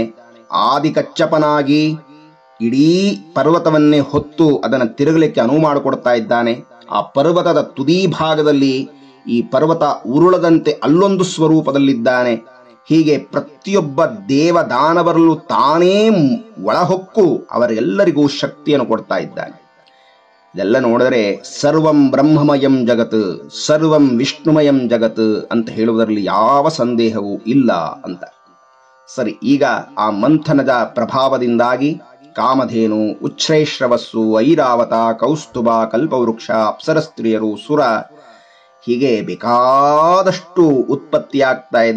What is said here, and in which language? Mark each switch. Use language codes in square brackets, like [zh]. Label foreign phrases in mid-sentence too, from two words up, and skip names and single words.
[kn] ಆದಿ ಕಚ್ಚಪನಾಗಿ ಇಡೀ ಪರ್ವತವನ್ನೇ ಹೊತ್ತು ಅದನ್ನು ತಿರುಗಲಿಕ್ಕೆ ಅನುವು ಮಾಡಿಕೊಡ್ತಾ ಇದ್ದಾನೆ. ಆ ಪರ್ವತದ ತುದಿ ಭಾಗದಲ್ಲಿ ಈ ಪರ್ವತ ಉರುಳದಂತೆ ಅಲ್ಲೊಂದು ಸ್ವರೂಪದಲ್ಲಿದ್ದಾನೆ. ಹೀಗೆ ಪ್ರತಿಯೊಬ್ಬ ದೇವದಾನವರಲ್ಲೂ ತಾನೇ ಒಳಹೊಕ್ಕು ಅವರೆಲ್ಲರಿಗೂ ಶಕ್ತಿಯನ್ನು ಕೊಡ್ತಾ ಇದ್ದಾನೆ. ಇದೆಲ್ಲ ನೋಡಿದರೆ [sa] ಸರ್ವಂ ಬ್ರಹ್ಮಮಯಂ ಜಗತ್, ಸರ್ವಂ ವಿಷ್ಣುಮಯಂ ಜಗತ್ [kn] ಅಂತ ಹೇಳುವುದರಲ್ಲಿ ಯಾವ ಸಂದೇಹವೂ ಇಲ್ಲ ಅಂತ. ಸರಿ, ಈಗ ಆ ಮಂಥನದ ಪ್ರಭಾವದಿಂದಾಗಿ ಕಾಮಧೇನು, ಉಚ್ಛ್ರೇಶ್ರವಸ್ಸು, ಐರಾವತ, ಕೌಸ್ತುಭ, ಕಲ್ಪವೃಕ್ಷ, ಅಪ್ಸರ ಸ್ತ್ರೀಯರು, ಸುರ, ಹೀಗೆ ಬೇಕಾದಷ್ಟು ಉತ್ಪತ್ತಿಯಾಗ್ತಾ ಇದೆ.